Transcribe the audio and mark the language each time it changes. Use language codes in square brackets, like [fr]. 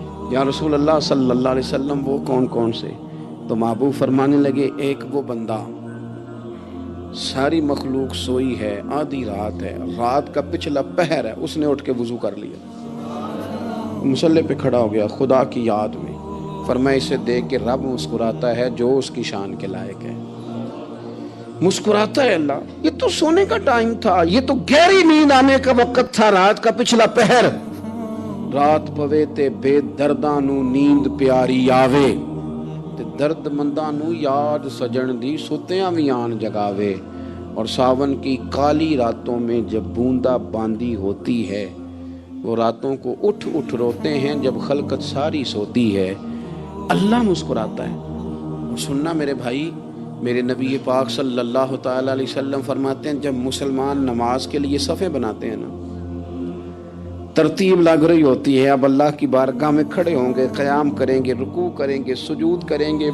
[ur] یا رسول اللہ صلی اللہ علیہ وسلم وہ کون کون سے؟ تو محبوب فرمانے لگے ایک وہ بندہ ساری مخلوق سوئی ہے، آدھی رات ہے، رات کا پچھلا پہر ہے، اس نے اٹھ کے وضو کر لیا، مصلی پہ کھڑا ہو گیا خدا کی یاد میں. فرمایا اسے دیکھ کے رب مسکراتا ہے جو اس کی شان کے لائق ہے. مسکراتا ہے اللہ. یہ تو سونے کا ٹائم تھا، یہ تو گہری نیند آنے کا وقت تھا، رات کا پچھلا پہر. [pa] رات پوے تے بے درداں نو نیند پیاری آوے، تے درد منداں نو یاد سجن دی ستیاں وی آن جگاوے. [ur] اور ساون کی کالی راتوں میں جب بوندا باندی ہوتی ہے، وہ راتوں کو اٹھ اٹھ روتے ہیں جب خلقت ساری سوتی ہے. اللہ مسکراتا ہے. سننا میرے بھائی، میرے نبی پاک صلی اللہ تعالی علیہ وسلم فرماتے ہیں جب مسلمان نماز کے لیے صفیں بناتے ہیں نا، ترتیب لگ رہی ہوتی ہے، اب اللہ کی بارگاہ میں کھڑے ہوں گے، قیام کریں گے، رکوع کریں گے، سجود کریں گے.